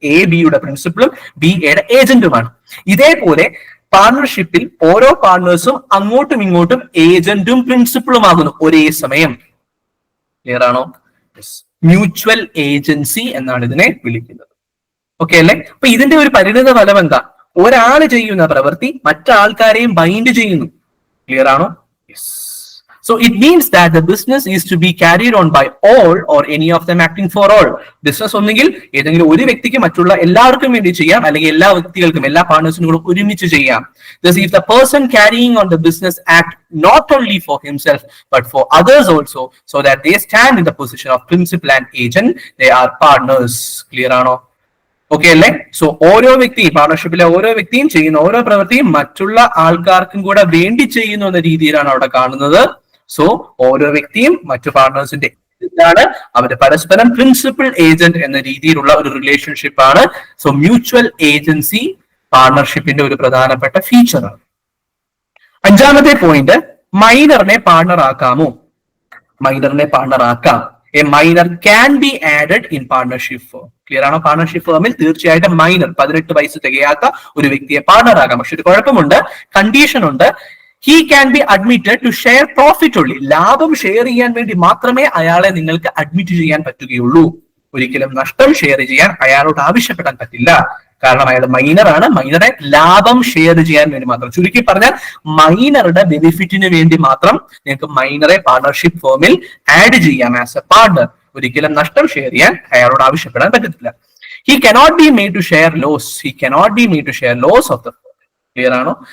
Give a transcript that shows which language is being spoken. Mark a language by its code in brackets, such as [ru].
[ml] A ബിയുടെ പ്രിൻസിപ്പിളും B എയുടെ ഏജന്റുമാണ്. ഇതേപോലെ പാർട്ണർഷിപ്പിൽ ഓരോ പാർട്ണേഴ്സും അങ്ങോട്ടും ഇങ്ങോട്ടും ഏജന്റും പ്രിൻസിപ്പിളും ആകുന്നു ഒരേ സമയം. ക്ലിയർ ആണോ? മ്യൂച്വൽ ഏജൻസി എന്നാണ് ഇതിനെ വിളിക്കുന്നത്. ഓക്കെ അല്ലേ? അപ്പൊ ഇതിന്റെ ഒരു പരിണിത ഫലം എന്താ? ഒരാൾ ചെയ്യുന്ന പ്രവൃത്തി മറ്റാൾക്കാരെയും ബൈൻഡ് ചെയ്യുന്നു. ക്ലിയർ ആണോ? Yes. [en] So it means that the business is to be carried on by all or any of them acting for all. [ml] Business ഒന്നെങ്കിൽ ഏതെങ്കിലും ഒരു വ്യക്തിക്ക് മറ്റുള്ള എല്ലാവർക്കും വേണ്ടി ചെയ്യാം, അല്ലെങ്കിൽ എല്ലാ വ്യക്തികൾക്കും, എല്ലാ പാർട്ണേഴ്സിനും കൂടെ ഒരുമിച്ച് ചെയ്യാം. [en] Thus, if the person carrying on the business act not only for himself but for others also, so that they stand in the position of principal and agent, they are partners. [ml] Clear ആണോ? Okay അല്ലേ? So ഓരോ വ്യക്തിയും, പാർട്ണർഷിപ്പിലെ ഓരോ വ്യക്തിയും ചെയ്യുന്ന ഓരോ പ്രവൃത്തിയും മറ്റുള്ള ആൾക്കാർക്കും കൂടെ വേണ്ടി ചെയ്യുന്നു എന്ന രീതിയിലാണ് അവിടെ കാണുന്നത്. സോ ഓരോ വ്യക്തിയും മറ്റു പാർട്ണേഴ്സിന്റെ ആണ്, അവര് പരസ്പരം പ്രിൻസിപ്പൽ ഏജന്റ് എന്ന രീതിയിലുള്ള ഒരു റിലേഷൻഷിപ്പ് ആണ്. സോ മ്യൂച്വൽ ഏജൻസി പാർട്ണർഷിപ്പിന്റെ ഒരു പ്രധാനപ്പെട്ട ഫീച്ചറാണ്. അഞ്ചാമത്തെ പോയിന്റ്, മൈനറിനെ പാർട്ണർ ആക്കാമോ? മൈനറിനെ പാർട്ണർ ആക്കാം. [en] A minor can be added in partnership firm. Clear ആണോ? [ml] പാർട്ണർഷിപ്പ് ഫേമിൽ തീർച്ചയായിട്ടും മൈനർ, 18 വയസ്സ് തികയാത്ത ഒരു വ്യക്തിയെ പാർട്ണർ ആക്കാം. പക്ഷെ ഒരു കുഴപ്പമുണ്ട്, കണ്ടീഷൻ ഉണ്ട്. [en] He can be admitted to share profit only. [ml] ലാഭം ഷെയർ ചെയ്യാൻ വേണ്ടി മാത്രമേ അയാളെ നിങ്ങൾക്ക് അഡ്മിറ്റ് ചെയ്യാൻ പറ്റുകയുള്ളൂ. ഒരിക്കലും നഷ്ടം ഷെയർ ചെയ്യാൻ അയാളോട് ആവശ്യപ്പെടാൻ പറ്റില്ല. കാരണം അയാൾ മൈനറാണ്. മൈനറെ ലാഭം ഷെയർ ചെയ്യാൻ വേണ്ടി മാത്രം, ചുരുക്കി പറഞ്ഞാൽ മൈനറുടെ ബെനിഫിറ്റിന് വേണ്ടി മാത്രം നിങ്ങൾക്ക് മൈനറെ പാർട്ണർഷിപ്പ് ഫേമിൽ ആഡ് ചെയ്യാം [en] As a partner. [ml] ഒരിക്കലും നഷ്ടം ഷെയർ ചെയ്യാൻ അയാളോട് ആവശ്യപ്പെടാൻ പറ്റത്തില്ല. [en] He cannot be made to share loss. He cannot be made to share loss of the firm. [ml] Clear ആണോ?